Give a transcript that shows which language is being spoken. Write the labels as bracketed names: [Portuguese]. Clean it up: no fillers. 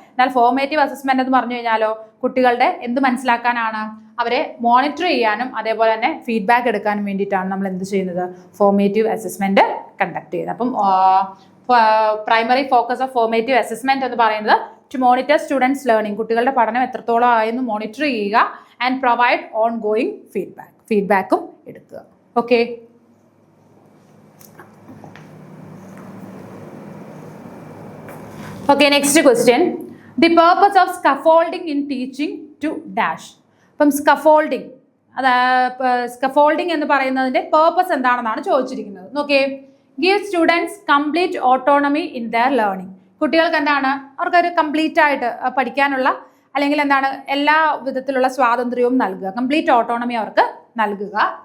[Malayalam] എന്നാൽ formative assessment എന്ന് പറഞ്ഞു കഴിഞ്ഞാലോ കുട്ടികളുടെ എന്ത് മനസ്സിലാക്കാനാണ്, അവരെ മോണിറ്റർ ചെയ്യാനും അതേപോലെ തന്നെ ഫീഡ്ബാക്ക് എടുക്കാനും വേണ്ടിയിട്ടാണ് നമ്മൾ എന്ത് ചെയ്യുന്നത്, ഫോർമേറ്റീവ് അസസ്മെന്റ് കണ്ടക്ട് ചെയ്യുന്നത്. അപ്പം [English] primary focus of formative assessment [Malayalam] എന്ന് പറയുന്നത് [English] to monitor students learning, [Malayalam] കുട്ടികളുടെ പഠനം എത്രത്തോളം ആയെന്ന് മോണിറ്റർ ചെയ്യുക, ആൻഡ് പ്രൊവൈഡ് ഓൺ ഗോയിങ് ഫീഡ്ബാക്കും എടുക്കുക. [English] Okay, okay, next question. The purpose of scaffolding in teaching to dash. [Malayalam] അപ്പം സ്കഫോൾഡിങ്, സ്കഫോൾഡിങ് എന്ന് പറയുന്നതിന്റെ പേർപ്പസ് എന്താണെന്നാണ് ചോദിച്ചിരിക്കുന്നത്. നോക്കിയേ, [English] give students complete autonomy in their learning, [Malayalam] കുട്ടികൾക്ക് എന്താണ് അവർക്കൊരു കംപ്ലീറ്റ് ആയിട്ട് പഠിക്കാനുള്ള അല്ലെങ്കിൽ എന്താണ് എല്ലാ വിധത്തിലുള്ള സ്വാതന്ത്ര്യവും നൽകുക, കംപ്ലീറ്റ് ഓട്ടോണമി അവർക്ക് നൽകുക.